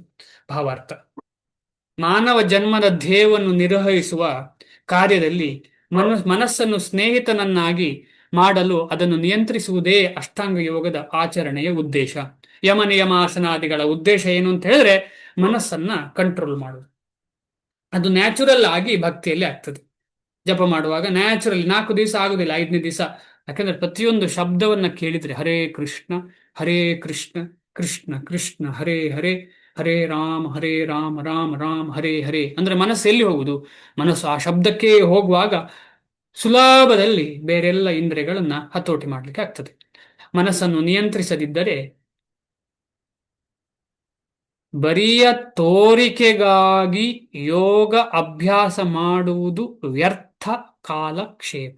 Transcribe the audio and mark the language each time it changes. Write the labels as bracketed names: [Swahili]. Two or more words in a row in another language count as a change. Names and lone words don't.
[Kannada] ಭಾವಾರ್ಥ: ಮಾನವ ಜನ್ಮದ ಧ್ಯೇಯವನ್ನು ನಿರ್ವಹಿಸುವ ಕಾರ್ಯದಲ್ಲಿ ಮನಸ್ಸನ್ನು ಸ್ನೇಹಿತನನ್ನಾಗಿ ಮಾಡಲು ಅದನ್ನು ನಿಯಂತ್ರಿಸುವುದೇ ಅಷ್ಟಾಂಗ ಯೋಗದ ಆಚರಣೆಯ ಉದ್ದೇಶ. ಯಮ ನಿಯಮಾಸನಾದಿಗಳ ಉದ್ದೇಶ ಏನು ಅಂತ ಹೇಳಿದ್ರೆ ಮನಸ್ಸನ್ನ ಕಂಟ್ರೋಲ್ ಮಾಡುವುದು. ಅದು ನ್ಯಾಚುರಲ್ ಆಗಿ ಭಕ್ತಿಯಲ್ಲಿ ಆಗ್ತದೆ. ಜಪ ಮಾಡುವಾಗ ನ್ಯಾಚುರಲ್ 4 ದಿವಸ ಆಗುದಿಲ್ಲ, 5ನೇ ದಿವಸ. ಯಾಕಂದ್ರೆ ಪ್ರತಿಯೊಂದು ಶಬ್ದವನ್ನ ಕೇಳಿದ್ರೆ [Sanskrit] ಹರೇ ಕೃಷ್ಣ ಕೃಷ್ಣ ಕೃಷ್ಣ ಹರೇ ಹರೇ ಹರೇ ರಾಮ ರಾಮ ರಾಮ ಹರೇ ಹರೇ [Kannada] ಅಂದ್ರೆ ಮನಸ್ಸು ಎಲ್ಲಿ ಹೋಗುದು? ಮನಸ್ಸು ಆ ಶಬ್ದಕ್ಕೆ ಹೋಗುವಾಗ ಸುಲಭದಲ್ಲಿ ಬೇರೆಲ್ಲ ಇಂದ್ರಿಯಗಳನ್ನ ಹತೋಟಿ ಮಾಡ್ಲಿಕ್ಕೆ ಆಗ್ತದೆ. ಮನಸ್ಸನ್ನು ನಿಯಂತ್ರಿಸದಿದ್ದರೆ ಬರಿಯ ತೋರಿಕೆಗಾಗಿ ಯೋಗ ಅಭ್ಯಾಸ ಮಾಡುವುದು ವ್ಯರ್ಥ ಕಾಲಕ್ಷೇಪ.